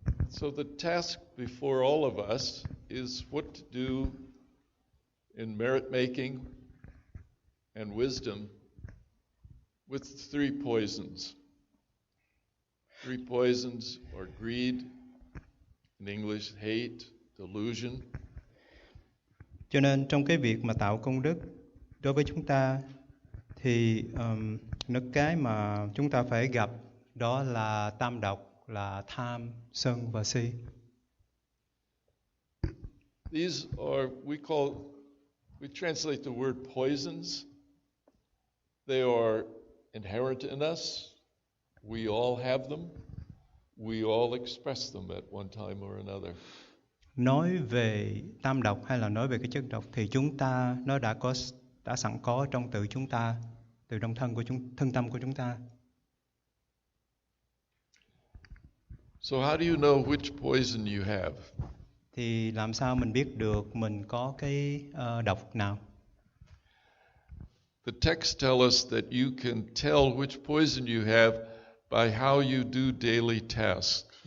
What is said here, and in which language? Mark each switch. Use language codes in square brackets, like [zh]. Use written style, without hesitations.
[en] So the task before all of us is what to do in merit making and wisdom with three poisons. Three poisons are greed, in English, hate, delusion. [vi] Cho nên trong cái việc mà tạo công đức đối với chúng ta thì cái mà chúng ta phải gặp đó là tam độc, là tham, sân và si. [en] These are, we translate the word poisons. They are inherent in us. We all have them. We all express them at one time or another. [vi] Nói về tam độc hay là nói về cái chất độc thì chúng ta nó đã sẵn có trong tự chúng ta, từ trong thân tâm của chúng ta. [en] So how do you know which poison you have? [vi] Thì làm sao mình biết được mình có cái độc nào? [en] The text tell us that you can tell which poison you have by how you do daily tasks.